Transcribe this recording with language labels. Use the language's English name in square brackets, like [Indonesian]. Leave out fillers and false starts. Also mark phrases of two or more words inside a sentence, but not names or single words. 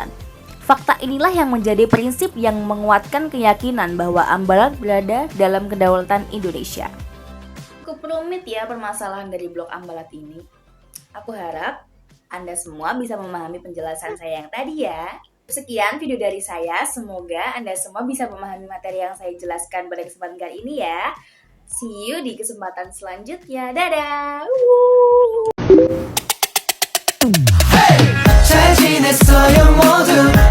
[Indonesian] Fakta inilah yang menjadi prinsip yang menguatkan keyakinan bahwa Ambalat berada dalam kedaulatan Indonesia. Cukup rumit ya permasalahan dari Blok Ambalat ini. Aku harap Anda semua bisa memahami penjelasan saya yang tadi ya. Sekian video dari saya, semoga Anda semua bisa memahami materi yang saya jelaskan pada kesempatan kali ini ya. [English] See you [Indonesian] di kesempatan selanjutnya. Dadah! [Korean] 잘 지냈어요 모두